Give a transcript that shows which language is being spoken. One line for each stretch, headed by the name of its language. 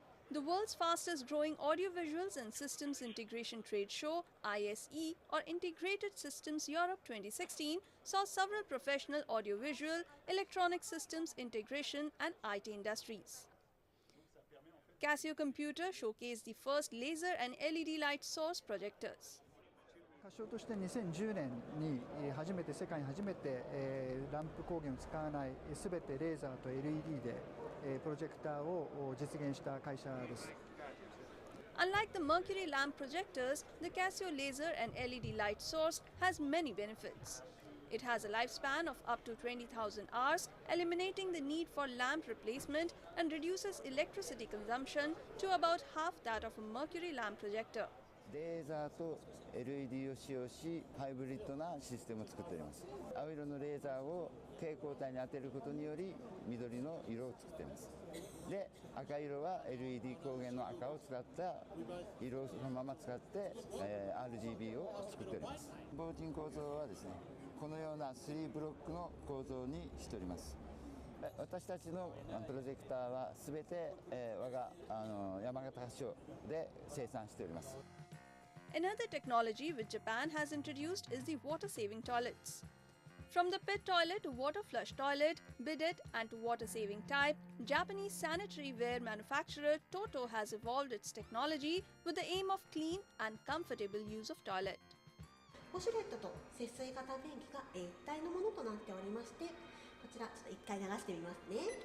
English: The world's fastest growing audiovisuals and systems integration trade show, ISE, or Integrated Systems Europe 2016, saw several professional audiovisual, electronic systems integration and IT industries. Casio Computer showcased the first laser and LED light source projectors.
Japanese: 歌唱として2010年に初めて世界に初めてランプ光源を使わないすべてレーザーと LED でプロジェクターを実現した会社です。
English: Unlike the mercury lamp projectors, the Casio laser and LED light source has many benefits. It has a lifespan of up to 20,000 hours, eliminating the need for lamp replacement and reduces electricity consumption to about half that of a mercury lamp projector.
Japanese: レーザーと LED を使用し、ハイブリッドなシステムを作っております。青色のレーザーを蛍光体に当てることにより緑の色を作っています。で、赤色は LED 光源の赤を使った色をそのまま使って、RGB を作っております。防塵構造はですね、このような3ブロックの構造にしております。私たちのプロジェクターはすべて我が山形発祥で生産しております。
English: Another technology which Japan has introduced is the water-saving toilets. From the pit toilet to water flush toilet, bidet and to water-saving type, Japanese sanitary ware manufacturer Toto has evolved its technology with the aim of clean and comfortable use of toilet.
Japanese: ウォシュレットと節水型便器が一体のものとなっておりまして、こちらちょっと一回流してみますね。